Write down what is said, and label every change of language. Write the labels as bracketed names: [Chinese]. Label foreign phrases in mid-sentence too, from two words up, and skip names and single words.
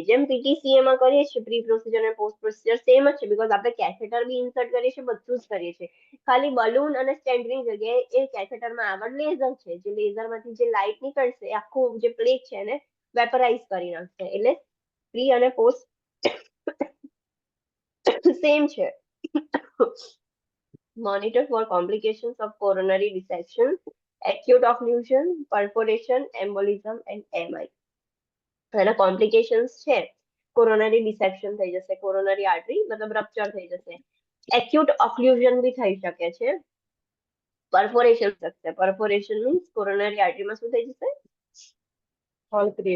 [Gujarati] જેમ પીટીસીએ માં કરીએ છીએ [English] pre procedure [Gujarati] અને [English] post procedure same [Gujarati] જ છે, બીકોઝ આપણે કેથેટર બી ઇન્સર્ટ કરીએ છીએ, બધું જ કરીએ છીએ. ખાલી બલૂન અને સ્ટેન્ડની જગ્યાએ એ કેથેટરમાં આગળ લેઝર છે, જે લેઝરમાંથી જે લાઇટ નીકળશે આખું જે પ્લેક છે એને વેપરાઇઝ કરી નાખશે. એટલે પ્રી અને પોસ્ટ સેમ છે. [English] Monitor for complications of coronary dissection, acute occlusion, perforation, embolism and MI. [Gujarati] એના કોમ્પ્લિકેશન્સ છે, [English] coronary dissection [Gujarati] થઈ જશે, [English] coronary artery [Gujarati] મતલબ રપ્ચર થઈ જશે, [English] acute occlusion [Gujarati] બી થઈ શકે છે, પરફોરેશન થશે. [English] perforation means coronary arteryમાં [Gujarati] શું થઈ જશે, [English] hole create